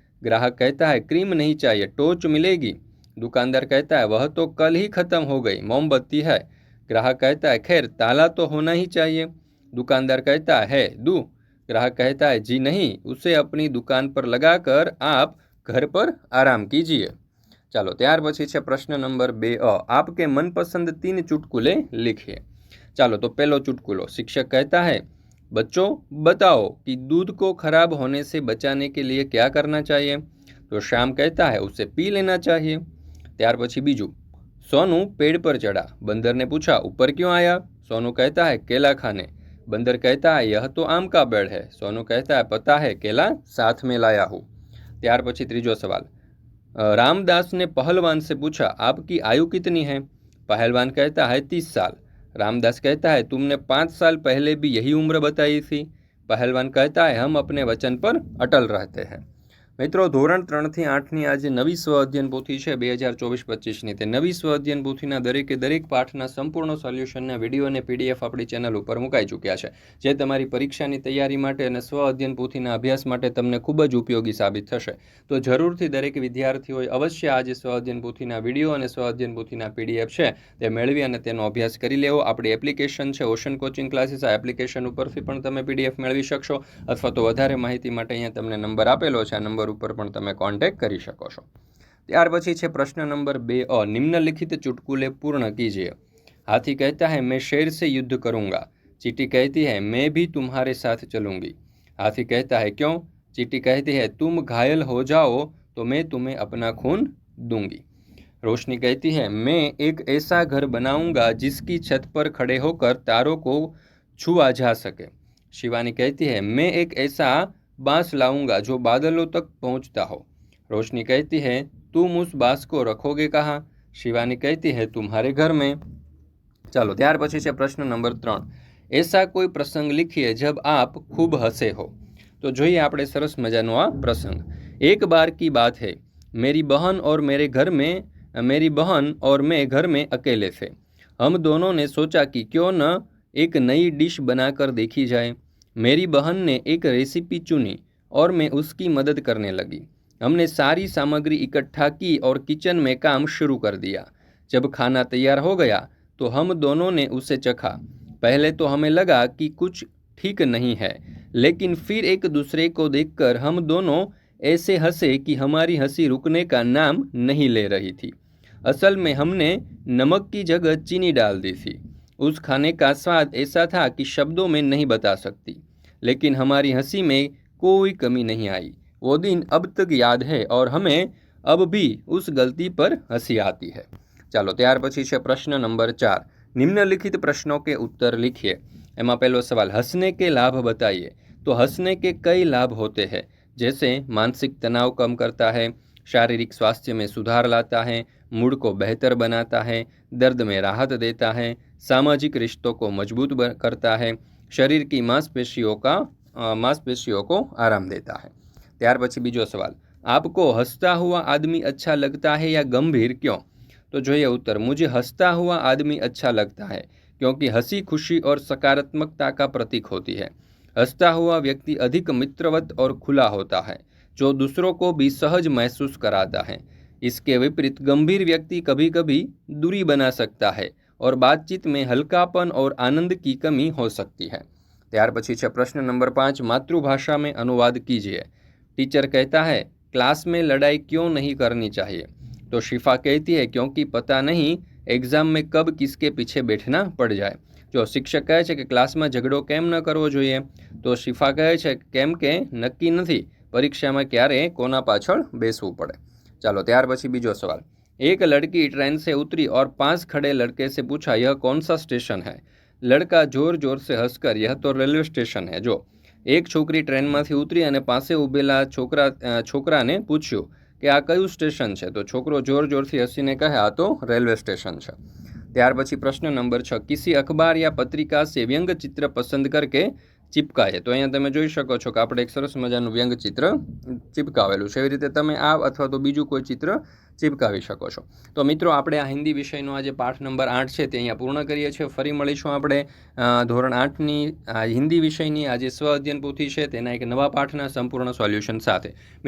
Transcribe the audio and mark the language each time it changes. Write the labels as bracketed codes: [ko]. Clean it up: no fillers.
[hi] ग्राहक कहता है, क्रीम नहीं चाहिए, टॉर्च मिलेगी? दुकानदार कहता है, वह तो कल ही खत्म हो गई, मोमबत्ती है। ग्राहक कहता है, खैर ताला तो होना ही चाहिए। दुकानदार कहता है दूँ? ग्राहक कहता है, जी नहीं, उसे अपनी दुकान पर लगाकर आप घर पर आराम कीजिए। [gu] ચાલો, ત્યાર પછી છે પ્રશ્ન નંબર 2 [hi] आपके मनपसंद 3 चुटकुले लिखिए। [gu] ચાલો, તો પહેલો ચુટકુલો, [hi] शिक्षक कहता है, बच्चों बताओ कि दूध को खराब होने से बचाने के लिए क्या करना चाहिए? तो श्याम कहता है, उसे पी लेना चाहिए। [gu] ત્યાર પછી બીજું, [hi] सोनू पेड़ पर चढ़ा, बंदर ने पूछा ऊपर क्यों आया? सोनू कहता है, केला खाने। बंदर कहता है, यह तो आम का पेड़ है। सोनू कहता है, पता है, केला साथ में लाया हूँ। [gu] ત્યાર પછી ત્રીજો સવાલ, [hi] रामदास ने पहलवान से पूछा, आपकी आयु कितनी है? पहलवान कहता है, 30 साल। रामदास कहता है, तुमने 5 साल पहले भी यही उम्र बताई थी। पहलवान कहता है, हम अपने वचन पर अटल रहते हैं। [gu] મિત્રો, ધોરણ 3થી 8ની આ જે નવી સ્વ અધ્યયન પોથી છે 2024-25ની, તે નવી સ્વ અધ્યયન પોથીના દરેક પાઠના સંપૂર્ણ સોલ્યુશનના વિડીયો અને પીડીએફ આપણી ચેનલ ઉપર મુકાઈ ચૂક્યા છે, જે તમારી પરીક્ષાની તૈયારી માટે અને સ્વ અધ્યયન પોથીના અભ્યાસ માટે તમને ખૂબ જ ઉપયોગી સાબિત થશે। તો જરૂરથી દરેક વિદ્યાર્થીઓએ અવશ્ય આ જે સ્વ અધ્યયન પોથીના વિડીયો અને સ્વ અધ્યયન પોથીના પીડીએફ છે તે મેળવી અને તેનો અભ્યાસ કરી લેવો। આપણી એપ્લિકેશન છે ઓશન કોચિંગ ક્લાસીસ, આ એપ્લિકેશન ઉપરથી પણ તમે પીડીએફ મેળવી શકશો, અથવા તો વધારે માહિતી માટે અહીંયા તમને નંબર આપેલો છે, આ નંબર ઉપર પણ તમે કોન્ટેક્ટ કરી શકો છો। ત્યાર પછી છે પ્રશ્ન નંબર 2 [hi] निम्नलिखित चुटकुले पूर्ण कीजिए। हाथी कहता है, मैं शेर से युद्ध करूंगा। चींटी कहती है, मैं भी तुम्हारे साथ चलूंगी। हाथी कहता है, क्यों? चींटी कहती है, तुम घायल हो जाओ तो मैं तुम्हें अपना खून दूंगी। रोशनी कहती है, मैं एक ऐसा घर बनाऊंगा जिसकी छत पर खड़े होकर तारों को छुआ जा सके। शिवानी कहती है, मैं एक ऐसा बांस लाऊंगा जो बादलों तक पहुंचता हो। रोशनी कहती है, तुम उस बांस को रखोगे कहाँ? शिवानी कहती है तुम्हारे घर में। [gu] ચાલો ત્યાર પછી છે પ્રશ્ન નંબર 3, [hi] ऐसा कोई प्रसंग लिखिए जब आप खूब हंसे हो। [gu] तो જોઈએ આપણે સરસ મજાનો આ પ્રસંગ। [hi] एक बार की बात है, मेरी बहन और मैं घर में अकेले थे। हम दोनों ने सोचा कि क्यों न एक नई डिश बनाकर देखी जाए। मेरी बहन ने एक रेसिपी चुनी और मैं उसकी मदद करने लगी। हमने सारी सामग्री इकट्ठा की और किचन में काम शुरू कर दिया। जब खाना तैयार हो गया तो हम दोनों ने उसे चखा। पहले तो हमें लगा कि कुछ ठीक नहीं है, लेकिन फिर एक दूसरे को देखकर हम दोनों ऐसे हंसे कि हमारी हंसी रुकने का नाम नहीं ले रही थी। असल में हमने नमक की जगह चीनी डाल दी थी। उस खाने का स्वाद ऐसा था कि शब्दों में नहीं बता सकती, लेकिन हमारी हंसी में कोई कमी नहीं आई। वो दिन अब तक याद है और हमें अब भी उस गलती पर हंसी आती है। [gu] ચાલો ત્યાર પછી છે પ્રશ્ન નંબર 4, [hi] निम्नलिखित प्रश्नों के उत्तर लिखिए। [gu] એમાં પહેલો સવાલ, [hi] हंसने के लाभ बताइए। तो हंसने के कई लाभ होते हैं, जैसे मानसिक तनाव कम करता है, शारीरिक स्वास्थ्य में सुधार लाता है, मूड को बेहतर बनाता है, दर्द में राहत देता है, सामाजिक रिश्तों को मजबूत करता है, शरीर की मांसपेशियों को आराम देता है। [gu] ત્યાર પછી બીજો સવાલ, [hi] आपको हंसता हुआ आदमी अच्छा लगता है या गंभीर, क्यों? तो [gu] જોઈએ [hi] उत्तर, मुझे हंसता हुआ आदमी अच्छा लगता है क्योंकि हंसी खुशी और सकारात्मकता का प्रतीक होती है। हंसता हुआ व्यक्ति अधिक मित्रवत और खुला होता है, जो दूसरों को भी सहज महसूस कराता है। इसके विपरीत गंभीर व्यक्ति कभी कभी दूरी बना सकता है और बातचीत में हल्कापन और आनंद की कमी हो सकती है। [gu] ત્યાર પછી છે પ્રશ્न [hi] नंबर 5, मातृभाषा में अनुवाद कीजिए। टीचर कहता है, क्लास में लड़ाई क्यों नहीं करनी चाहिए? तो शिफा कहती है, क्योंकि पता नहीं एग्जाम में कब किसके पीछे बैठना पड़ जाए। जो शिक्षक कहे [gu] છે કે ક્લાસમાં ઝઘડો કેમ ન કરવો જોઈએ, તો શિફા કહે છે કેમ કે નક્કી નથી પરીક્ષામાં ક્યારે કોના પાછળ બેસવું પડે। ચાલો ત્યાર પછી બીજો સવાલ, [hi] एक लड़की ट्रेन से उतरी और पास खड़े लड़के से पूछा, यह कौन सा स्टेशन है? लड़का जोर जोर से हंसकर, यह तो रेलवे स्टेशन है। जो एक छोकरी [gu] ट्रेनમાંથી ઉતરી અને પાસે ઊભેલા છોકરાને પૂછ્યું કે આ કયું સ્ટેશન છે? તો છોકરો જોર જોરથી હસીને કહે, આ તો રેલવે સ્ટેશન છે। ત્યાર પછી પ્રશ્ન નંબર 6, [hi] किसी अखबार या पत्रिका से व्यंग चित्र पसंद करके चिपकाए। [gu] तो અહીંયા તમે જોઈ શકો છો કે આપણે એક સરસ મજાનું વ્યંગ ચિત્ર ચિપકાવેલું છે। એવી રીતે તમે આ અથવા તો બીજું કોઈ ચિત્ર ચિપકાવી શકો છો। તો મિત્રો આપણે આ હિન્દી વિષયનો આજે પાઠ નંબર 8 છે તે અહીંયા પૂર્ણ કરીએ છીએ। ફરી મળીશું આપણે ધોરણ 8ની હિન્દી વિષયની આ જે સ્વ અધ્યયન પોથી છે તેના એક નવા પાઠના સંપૂર્ણ સોલ્યુશન સાથે।